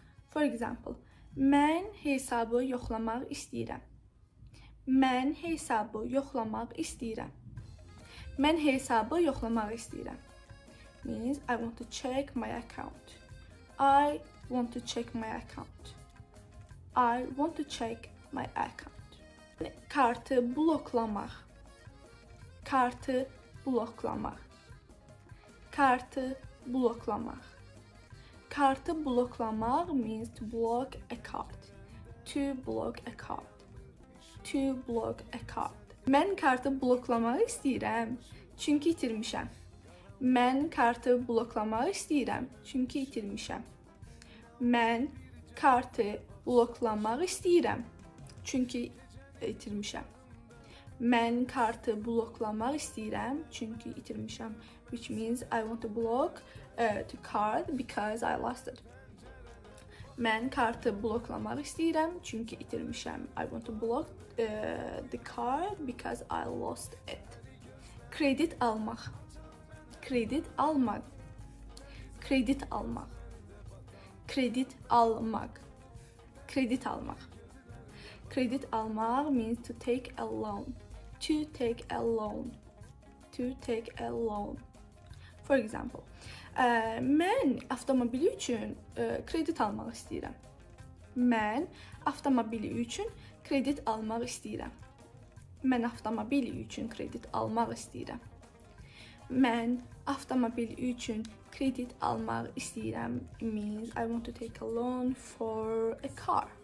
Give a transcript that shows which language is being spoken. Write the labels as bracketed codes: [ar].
[en] For example, [az] mən hesabı yoxlamaq istəyirəm. Mən hesabı yoxlamaq istəyirəm. Mən hesabı yoxlamaq istəyirəm. [en] means I want to check my account. I want to check my account. I want to check my account. [az] Kartı bloklamaq. Kartı bloklamaq. Kartı bloklamaq. Kartı bloklamaq [en] means to block a card. To block a card. To block a card. [az] Mən kartı bloklamaq istəyirəm, çünki itirmişəm. Mən kartı bloklamaq istəyirəm, çünki itirmişəm. Mən kartı bloklamaq istəyirəm, çünki itirmişəm. Mən kartı bloklamaq istəyirəm, çünki itirmişəm. [en] Which means I want to block the card because I lost it. [az] Mən kartı bloklamaq istəyirəm, çünki itirmişəm. [en] I want to block the card because I lost it. [az] Kredit almaq. Kredit almaq. Kredit almaq. Kredit almaq. Kredit almaq. Kredit almaq [en] means to take a loan. To take a loan. To take a loan. For example, [az] mən avtomobili üçün kredit almaq istəyirəm. Mən avtomobili üçün kredit almaq istəyirəm. Mən avtomobili üçün kredit almaq istəyirəm. Mən avtomobili üçün kredit almaq istəyirəm [en] means I want to take a loan for a car.